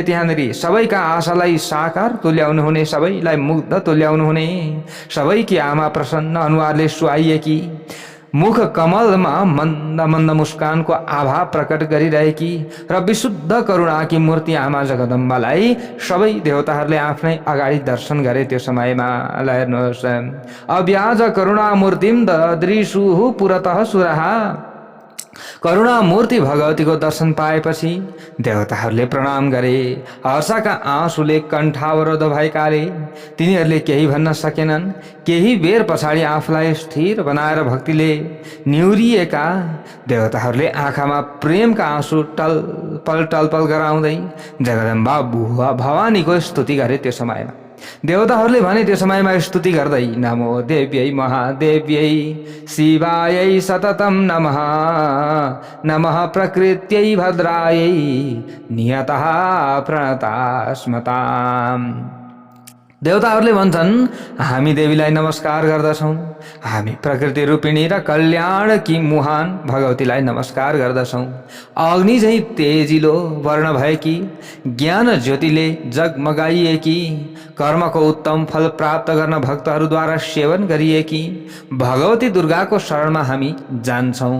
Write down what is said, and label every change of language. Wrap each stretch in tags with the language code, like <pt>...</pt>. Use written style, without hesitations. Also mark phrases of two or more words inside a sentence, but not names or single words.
<ne>त्यहाँनिर सबैका आशालाई साकार तुल्याउनु हुने, सबैलाई मुग्ध तुल्याउनु हुने, सबैकी आमा प्रसन्न अनुहारले सुहाइएकी, मुख कमलमा मन्द मन्द मुस्कानको आभा प्रकट गरिरहेकी र विशुद्ध करुणाकी मूर्ति आमा जगदम्बालाई सबै देवताहरूले आफ्नै अगाडि दर्शन गरे। त्यो समयमा हेर्नुहोस्,</ne> <sa>अव्याज करुणा मूर्तिम ददृशुः पुरतः सुरहा।</sa> <ne>करुणा मूर्ति भगवतीको दर्शन पाएपछि देवताहरूले प्रणाम गरे। हर्षका आँसुले कण्ठावरोध भएकाले तिनीहरूले केही भन्न सकेनन्। केही बेर पछाडि आफूलाई स्थिर बनाएर भक्तिले निहुरिएका देवताहरूले आँखामा प्रेमका आँसु टलपल गराउँदै जगदम्बा भवानीको स्तुति गरे। त्यो समयमा देवताहरूले भने, त्यो समयमा स्तुति गर्दै,</ne> <sa>नमो देव्यै महादेव्यै शिवायै सततम नमः, नमः प्रकृत्यै भद्रायै नियतः प्रणतास्मताम्।</sa> <ne>देवताहरूले भन्छन्, हामी देवीलाई नमस्कार गर्दछौँ। हामी प्रकृति रूपिणी र कल्याणकी मुहान भगवतीलाई नमस्कार गर्दछौँ। अग्नि झैँ तेजिलो वर्ण भएकी, ज्ञान ज्योतिले जगमगाइएकी, कर्मको उत्तम फल प्राप्त गर्न भक्तहरूद्वारा सेवन गरिएकी भगवती दुर्गाको शरणमा हामी जान्छौँ।</ne>